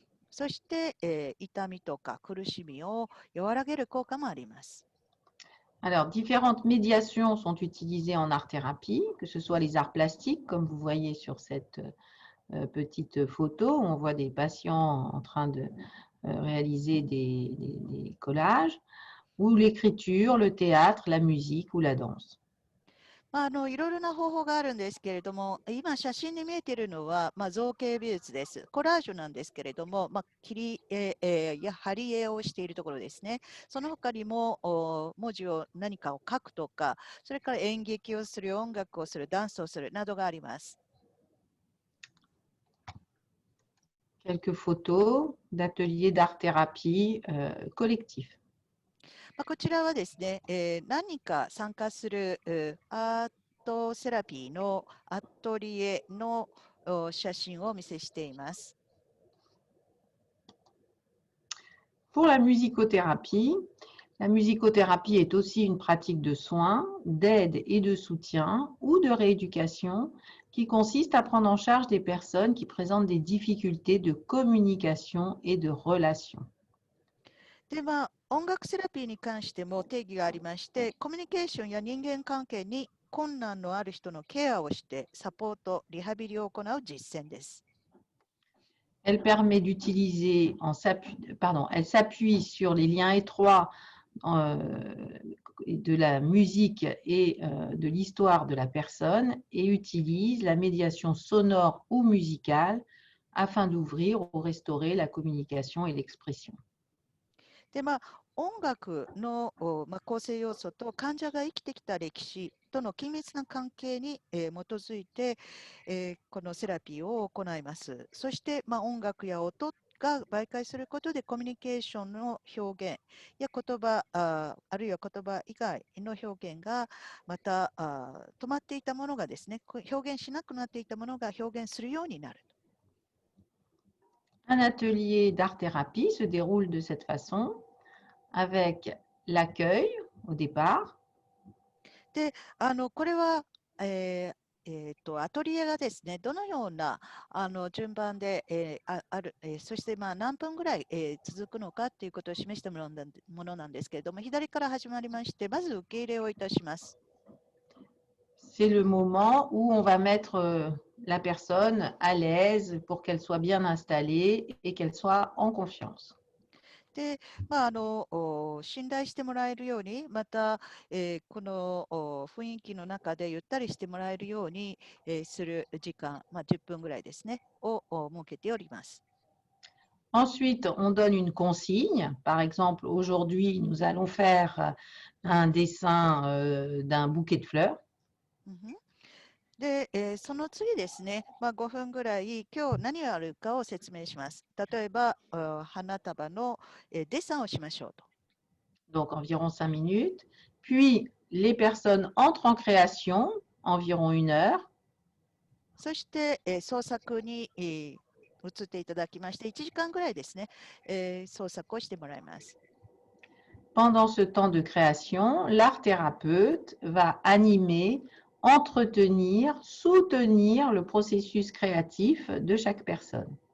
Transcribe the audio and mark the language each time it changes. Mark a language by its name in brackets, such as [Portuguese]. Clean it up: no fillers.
[Japanese] そして、痛みとか苦しみを和らげる効果もあります。 [French] Alors, différentes médiations sont utilisées en art-thérapie, que ce soit les arts plastiques, comme vous voyez sur cette petite photo, où on voit des patients en train de réaliser des collages, ou l'écriture, le théâtre, la musique ou la danse. [Japanese] いろいろな方法があるんですけれども、今写真に見えているのは、造形美術です。コラージュなんですけれども、切り絵や貼り絵をしているところですね。その他にも文字を何かを書くとか、それから演劇をする、音楽をする、ダンスをするなどがあります。 [French] Quelques photos d'ateliers d'art-thérapie collectifs. [Japanese] こちらはですね、何人か参加するアートセラピーのアトリエの写真をお見せしています。 [French] Pour la musicothérapie est aussi une pratique de soins, d'aide et de soutien ou de rééducation qui consiste à prendre en charge des personnes qui présentent des difficultés de communication et de relation. [Japanese] で、音楽セラピーに関しても定義がありまして、コミュニケーションや人間関係に困難のある人のケアをしてサポート、リハビリを行う実践です。 [French] Elle permet d'utiliser, elle s'appuie sur les liens étroits de la musique et de l'histoire de la personne et utilise la médiation sonore ou musicale afin d'ouvrir ou restaurer la communication et l'expression. [Japanese] で、音楽の、構成要素と患者が生きてきた歴史との緊密な関係に、基づいて、このセラピーを行います。そして、音楽や音が媒介することでコミュニケーションの表現や言葉、あるいは言葉以外の表現がまた止まっていたものがですね、表現しなくなっていたものが表現するようになる。 [French] Un atelier d'art-thérapie se déroule de cette façon, avec l'accueil au départ, [Japanese] で、これは、アトリエがですね、どのような順番で、そして何分ぐらい、続くのかということを示したものなんですけれども、左から始まりまして、まず受け入れをいたします。 [French] c'est le moment où on va mettre la personne à l'aise pour qu'elle soit bien installée et qu'elle soit en confiance. [Japanese] で、信頼してもらえるように、また、この雰囲気の中でゆったりしてもらえるように、する時間、10分ぐらいですね、を設けております。 [French] Ensuite, on donne une consigne. Par exemple, aujourd'hui, nous allons faire un dessin d'un bouquet de fleurs. [Japanese] で、その次ですね、5分ぐらい、今日何をやるかを説明します。例えば、花束の、デッサンをしましょうと。 [French] Donc environ 5 minutes. Puis, les personnes entrent en création, environ 1 heure. [Japanese] そして、創作に、移っていただきまして、1時間ぐらいですね、創作をしてもらいます。 [French] Pendant ce temps de création, l'art-thérapeute va animer, entretenir, soutenir le processus créatif de chaque personne.